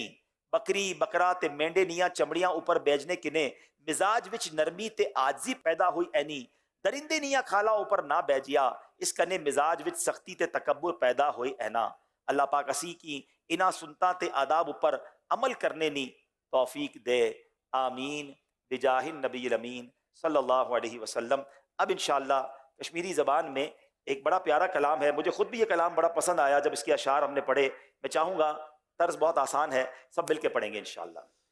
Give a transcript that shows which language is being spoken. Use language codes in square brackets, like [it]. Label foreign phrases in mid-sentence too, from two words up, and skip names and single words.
[phr] बकरी बकरा ते मेंढे निया चमड़ियां ऊपर बैजने किने मिजाज विच नरमी ते आजी पैदा हुई ऐनी। दरिंदे निया खाला ऊपर ना बैजिया, इस कने मिजाज विच सख्ती ते तकब्बुर पैदा हुई ऐना। अल्लाह पाक असी की इना सुनता ते आदाब ऊपर अमल करने नी तौफीक दे। [ar] آمين بجاه النبي الأمين صلى الله عليه وسلم. [hi] अब इंशाअल्लाह कश्मीरी ज़बान में एक बड़ा प्यारा कलाम है, मुझे खुद भी ये कलाम बड़ा पसंद आया जब इसके अशार हमने पढ़े। मैं चाहूँगा, तर्ज बहुत आसान है, सब मिल के पढ़ेंगे इंशाअल्लाह।